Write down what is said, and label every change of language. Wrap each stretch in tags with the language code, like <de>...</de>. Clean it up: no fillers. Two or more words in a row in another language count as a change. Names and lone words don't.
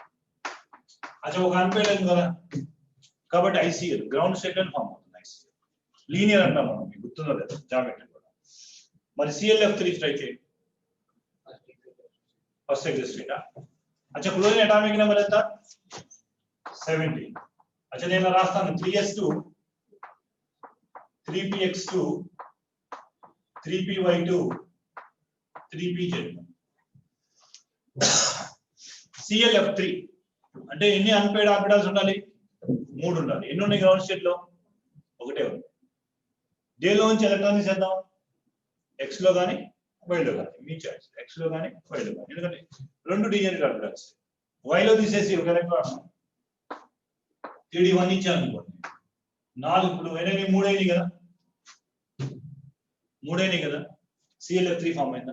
<te>అచ్చా, ఒక అన్పేర్డ్ కదా, కాబట్టి ICl</te> <en>ground state</en> <te>లో ఫామ్ అవుతుంది. ICl లీనియర్ అంటాం మనం, మీకు గుర్తుందో లేదు జామెట్రీ కూడా. మరి ClF3 ట్రై చేయండి, ఫస్ట్ ఎగ్జిస్టేటా. అచ్చా క్లోరిన్ అటామిక్ నెంబర్ ఎంత? 70. అచ్చా నేను రాస్తాను 3s2 3px2 3py2 3pz. ClF3 అంటే ఎన్ని</te> <en>unpaired orbitals</en> <te>ఉండాలి? 3 ఉండాలి. ఎన్ని ఉన్నాయి</te> <en>ground state</en> <te>లో? ఒకటే ఉంది. దేనిలో నుంచి ఎలక్ట్రాన్ తీసేద్దాం? X లో కానీ Y లో కానీ, మీ చాయిస్. X లో కానీ Y లో కానీ, ఎందుకంటే 2</te> <en>degenerate orbitals.</en> <te>Y లో తీసేసి ఒక ఎలక్ట్రాన్ 3d1 ఇచ్చాను అనుకోండి, 4 ఇప్పుడు ఎన్ని 3 అయినాయి కదా, 3 అయినాయి కదా, ClF3 ఫామ్ అయిందా?</te>